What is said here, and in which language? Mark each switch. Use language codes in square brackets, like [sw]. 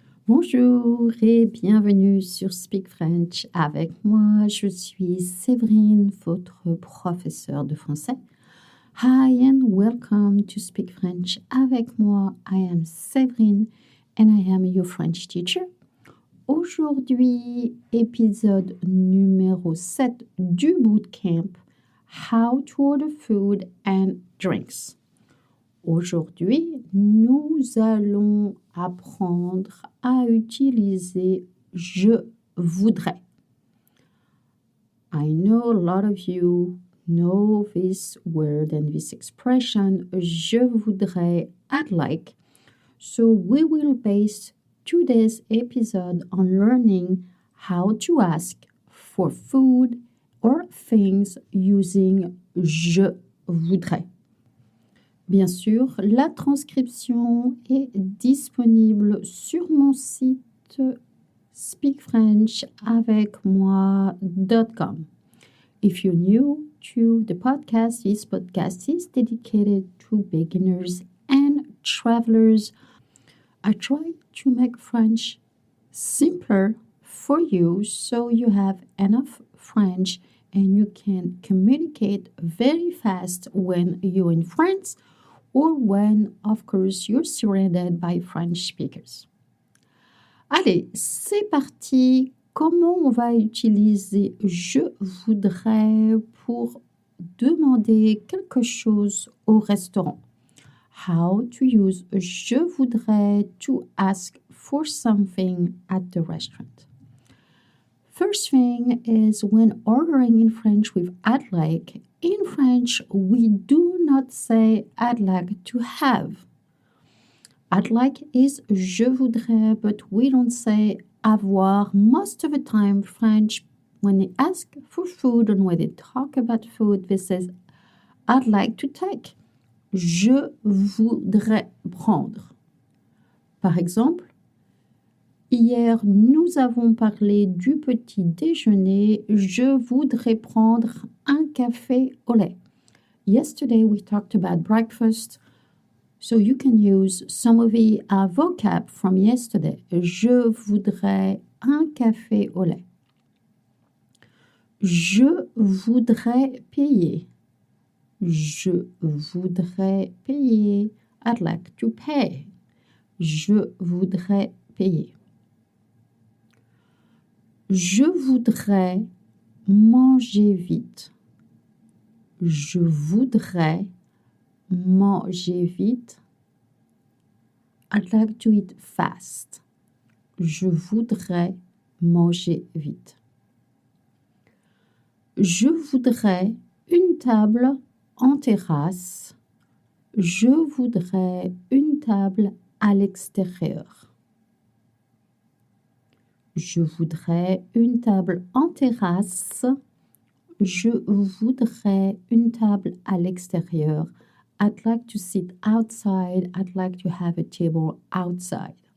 [fr] Bonjour et bienvenue sur Speak French avec moi. Je suis Séverine, votre professeure de français. [en] Hi and welcome to Speak French avec moi. I am Séverine and I am your French teacher. [fr] Aujourd'hui, épisode numéro 7 du bootcamp [en] How to order food and drinks. [fr] Aujourd'hui, nous allons apprendre à utiliser je voudrais. [en] I know a lot of you know this word and this expression, [fr] je voudrais, [en] I'd like. So we will base today's episode on learning how to ask for food or things using [fr] je voudrais. Bien sûr, la transcription est disponible sur mon site speakfrenchavecmoi.com. [en] If you're new to the podcast, this podcast is dedicated to beginners and travelers. I try to make French simpler for you so you have enough French and you can communicate very fast when you're in France or when, of course, you're surrounded by French speakers. [fr] Allez, c'est parti. Comment on va utiliser je voudrais pour demander quelque chose au restaurant? [en] How to use [fr] je voudrais [en] to ask for something at the restaurant. First thing is when ordering in French with I'd like, in French we do not say I'd like to have. I'd like is [fr] je voudrais, [en] but we don't say [fr] avoir. [en] Most of the time French, when they ask for food and when they talk about food, they say I'd like to take. [fr] Je voudrais prendre. Par exemple, hier, nous avons parlé du petit déjeuner. Je voudrais prendre un café au lait. [en] Yesterday, we talked about breakfast. So you can use some of the vocab from yesterday. [fr] Je voudrais un café au lait. Je voudrais payer. Je voudrais payer. [en] I'd like to pay. [fr] Je voudrais payer. Je voudrais manger vite. Je voudrais manger vite. [en] I'd like to eat fast. [fr] Je voudrais manger vite. Je voudrais une table en terrasse. Je voudrais une table à l'extérieur. Je voudrais une table en terrasse. Je voudrais une table à l'extérieur. [en] I'd like to sit outside. I'd like to have a table outside.